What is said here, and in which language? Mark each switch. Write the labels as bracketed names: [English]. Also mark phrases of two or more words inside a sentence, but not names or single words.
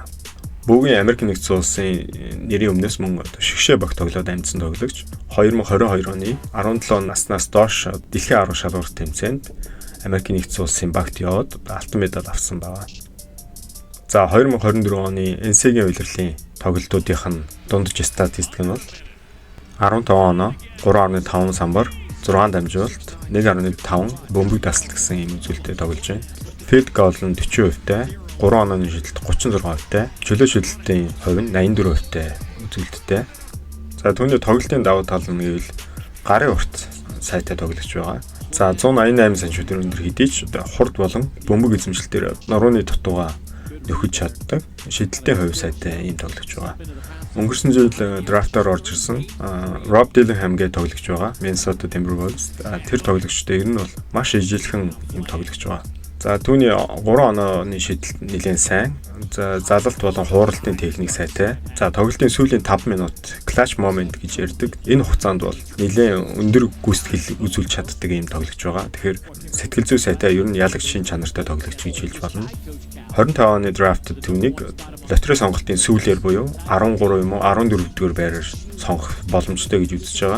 [Mongolian] Бүүгийн Америк нэгдсэн улсын нэрийн өмнөөс мөн шигшээ багт тоглоод амьдсан тоглогч 2022 оны 17 наснаас доош дэлхийн 10 шалгуур тэмцээнд Америк нэгдсэн улсын багт яваад алтан медаль авсан байна. За 2024 оны NC-гийн улирлын тоглолтуудынх нь дундаж статистик нь бол 15 оноо 3.5 самбар, 6 дамжуулалт, 1.5 бөмбөг даслт гэсэн ийм үзүүлэлтэд тоглож байна. [English] Field goal [Mongolian] нь 40%-тай, 3 онооны шидэлт 36%-тай, чөлөө шидэлтийн хувь нь 84%-тай үзүүлэлттэй. За түүний тоглолтын давуу тал нь гэвэл гарын урт сайтай тоглож байгаа. За 188 см өндөр хэдий ч хурд болон бөмбөг эзэмшилтээр нурууны дутууга нөхөж чаддаг. Шидэлтийн хувь сайтай ийм тоглож байгаа. Өнгөрсөн жил драфтаар орж ирсэн Rob Dillingham гээ тоглож байгаа. Minnesota Timberwolves тэр тоглогчтой ер нь бол маш ижилхэн ийм тоглож байгаа. За түүний 3 онооны шидэлт нэлээд сайн. За залалт болон хууралтын техник сайтай. За тоглолтын сүүлийн 5 минут [English] clutch moment [Mongolian] гэж ярьдаг. Энэ хугацаанд бол нэлээд өндөр гүйцэтгэл үзүүлж чаддаг ийм тоглож байгаа. Тэгэхээр сэтгэл зүй сайтай ер нь ялагч шин чанартай тоглогч гэж хэлж болно. 25 оны драфтд түүнийг лотерей сонголтын сүүлээр буюу 13 юм уу 14 дугаар байраар сонгох боломжтой гэж үзэж байгаа.